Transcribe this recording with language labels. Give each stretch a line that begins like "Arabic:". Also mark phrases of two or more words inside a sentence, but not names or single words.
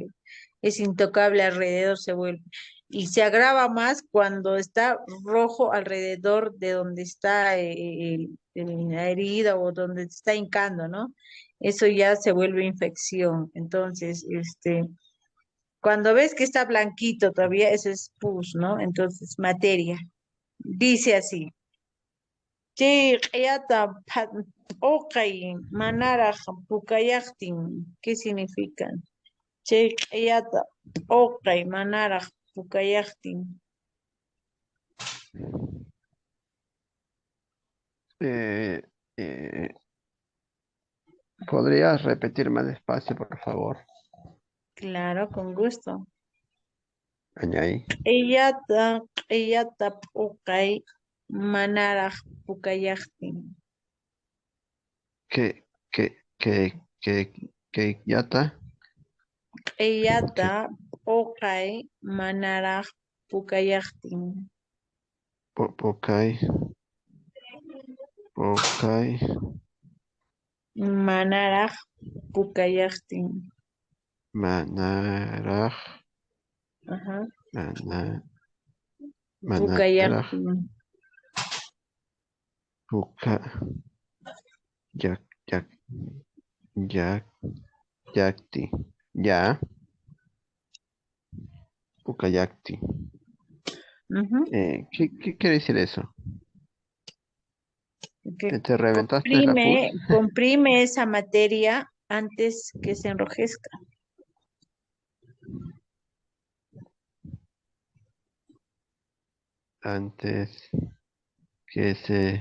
Spanish: Es intocable alrededor, se vuelve. Y se agrava más cuando está rojo alrededor de donde está la herida o donde te está hincando, ¿no? Eso ya se vuelve infección. Entonces, cuando ves que está blanquito todavía, eso es pus, ¿no? Entonces, materia. Dice así.
Quechua: Chay q'ayata p'uqay manaraq pukayaqtin,
Spanish: ¿qué significa?
Quechua: Chay q'ayata p'uqay manaraq pukayaqtin.
Spanish: Eh, eh, ¿Podrías repetir más despacio, por favor? Claro, con gusto.
Quechua: Añay. Q'ayata p'uqay manaraq pukayaqtin. Que yata, Q'ayata que p'uqay manaraq pukayaqtin. pocay, pocay, Manaraq pukayaqtin. manaraj, Ajá. mana- manaraj, Pukayaqtin. puca, yak, yak, yak, yakti, ya, pucayacti. Ujú.
Spanish: ¿Qué quiere decir eso? Que ¿Te reventaste la pus? comprime esa materia antes que se enrojezca. Antes que se